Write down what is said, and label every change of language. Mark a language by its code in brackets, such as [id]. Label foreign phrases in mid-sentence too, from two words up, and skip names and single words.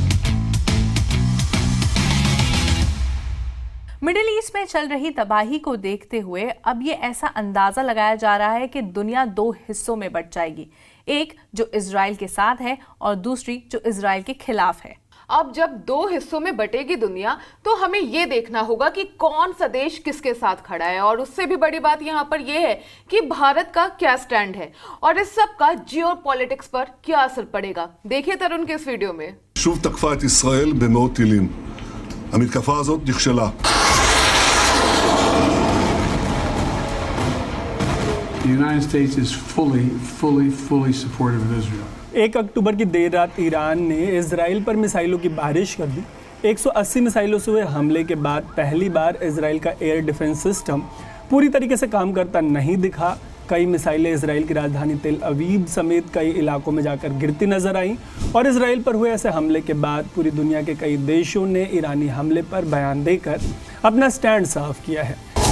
[hi] मिडिल ईस्ट में चल रही तबाही को देखते हुए अब ये ऐसा अंदाजा लगाया जा रहा है कि दुनिया 2 हिस्सों में बंट जाएगी, एक जो इजराइल के साथ है और दूसरी जो इजराइल के खिलाफ है। अब जब दो हिस्सों में बटेगी दुनिया तो हमें ये देखना होगा कि कौन सा देश किसके साथ खड़ा है, और उससे भी बड़ी बात यहाँ पर यह है कि भारत का क्या स्टैंड है और इस सब का जियोपॉलिटिक्स पर क्या असर पड़ेगा। देखिए तरुण के इस वीडियो में। [he] שוב תקפה את ישראל במאות טילים. המתקפה הזאת נכשלה. [en] The United States is fully supportive of Israel. [hi] 1 अक्टूबर की देर रात ईरान ने इजराइल पर मिसाइलों की बारिश कर दी। 180 मिसाइलों से हुए हमले के बाद पहली बार इजराइल का एयर डिफेंस सिस्टम पूरी तरीके से काम करता नहीं दिखा। कई मिसाइलें इजराइल की राजधानी तेल अवीव समेत कई इलाकों में जाकर गिरती नजर आईं और इजराइल पर हुए ऐसे हमले के बाद पूरी दुनिया के कई देशों ने ईरानी हमले पर बयान देकर अपना स्टैंड साफ किया है।